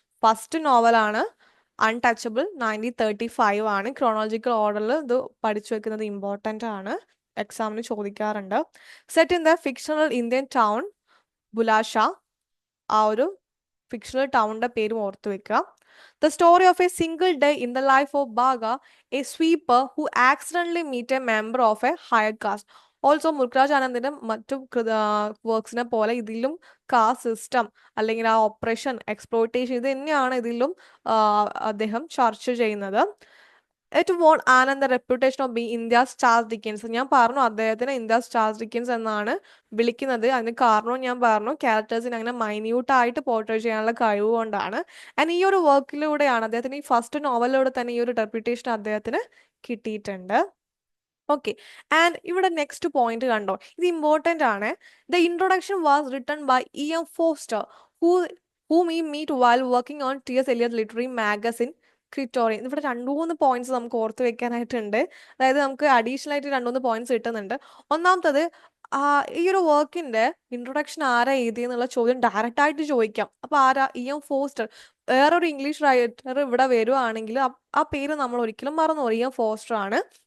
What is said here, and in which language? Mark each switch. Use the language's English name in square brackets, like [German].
[Malayalam] First നോവലാണ് untouchable, 1935 ആണ്. Chronological ഓർഡറിൽ ഇത് പഠിച്ചു വെക്കുന്നത് ഇമ്പോർട്ടൻ്റ് ആണ്, എക്സാമിന് ചോദിക്കാറുണ്ട്. [English] set in the fictional Indian town Bulashah, [Malayalam] ആ ഒരു ഫിക്ഷണൽ ടൗണിൻ്റെ പേരും ഓർത്ത് വെക്കുക. [English] The story of a single day in the life of Bhaga, a sweeper who accidentally meet a member of a higher caste. [Malayalam] Also Mulkraj ആനന്ദിന്റെ മറ്റു വർക്ക്സിനെ പോലെ ഇതിലും കാസ്റ്റ് സിസ്റ്റം അല്ലെങ്കിൽ ആ ഓപ്പറേഷൻ, എക്സ്പ്ലോയിറ്റേഷൻ, ഇത് തന്നെയാണ് ഇതിലും അദ്ദേഹം ചർച്ച ചെയ്യുന്നത്. [English] It won Anand the reputation of be India's Charles Dickens. [Malayalam] ഞാൻ പറഞ്ഞു അദ്ദേഹത്തിന് ഇന്ത്യാസ് ചാൾസ് ഡിക്കൻസ് എന്നാണ് വിളിക്കുന്നത്. അതിന് കാരണവും ഞാൻ പറഞ്ഞു, ക്യാരക്ടേഴ്സിന് അങ്ങനെ മൈന്യൂട്ടായിട്ട് പോർട്രേ ചെയ്യാനുള്ള കഴിവ് കൊണ്ടാണ്. ആൻഡ് ഈ ഒരു വർക്കിലൂടെയാണ് അദ്ദേഹത്തിന്, ഈ ഫസ്റ്റ് നോവലിലൂടെ തന്നെ ഈ ഒരു റെപ്യൂട്ടേഷൻ അദ്ദേഹത്തിന് കിട്ടിയിട്ടുണ്ട്. ഓക്കെ, ആൻഡ് ഇവിടെ നെക്സ്റ്റ് പോയിന്റ് കണ്ടോ, ഇത് ഇമ്പോർട്ടൻ്റ് ആണ്. [English] The introduction was written by E.M. Forster, whom we meet while working on T.S. Eliot Literary Magazine Criterion. [Malayalam] ഇവിടെ 2-3 പോയിന്റ്സ് നമുക്ക് ഓർത്ത് വെക്കാനായിട്ടുണ്ട്. അതായത് നമുക്ക് അഡീഷണൽ ആയിട്ട് 2-3 പോയിന്റ്സ് കിട്ടുന്നുണ്ട്. ഒന്നാമത്തത്, ഈ ഒരു വർക്കിന്റെ ഇൻട്രൊഡക്ഷൻ ആരാ എഴുതിയെന്നുള്ള ചോദ്യം ഡയറക്റ്റ് ആയിട്ട് ചോദിക്കാം. അപ്പൊ ആരാ, E.M. ഫോസ്റ്റർ. വേറൊരു ഇംഗ്ലീഷ് റൈറ്റർ ഇവിടെ വരുവാണെങ്കിൽ ആ പേര് നമ്മൾ ഒരിക്കലും മറന്നു. E.M. ഫോസ്റ്റർ ആണ്.